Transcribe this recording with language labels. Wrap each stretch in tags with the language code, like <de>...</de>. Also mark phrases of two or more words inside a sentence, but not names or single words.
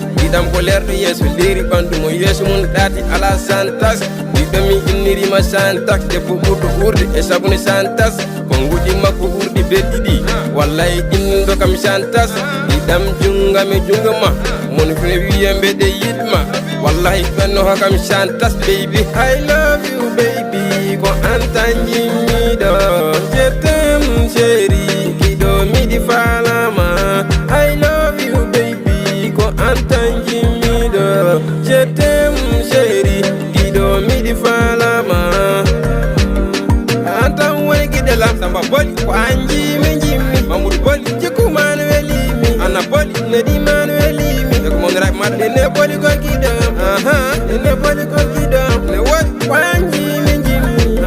<ff>Kiɗam ko lerɗo yeeso leeri ɓandu mo yeeso mum ɗaati ala santas. Kiɗam mi innirima santas, debbo ɓurɗo urde e sabune santas. Ko nguɗi makko ɓurɗi be ɗiɗi, wallahi innuɗo kam santas. Kiɗam junga me junga ma, mon fene wiya mbeɗe yiɗma, wallahi ɓenno ho kam santas baby.</ff> <en>I love you baby,</en> <ff>ko an tan jimmiɗo.</ff> <fr>Je t'aime chéri,</fr> <ff>kiɗo miɗi falama.</ff> <en>I love you baby,</en> <ff>ko an tan jimmiɗo.</ff> <fr>Je t'aime chéri,</fr> <ff>kiɗo miɗi falama. An tan woni giɗe lam Samba Boli, ko an jimi jimmi. Mamoudou Boli, jikku man welimi. Anna Boli, Nedi man welimi. E ko mon rap maɗɗe ne Boli ko giɗam. Aha, ne Boli ko giɗam. Ne woni ko an jimi jimmi.</ff>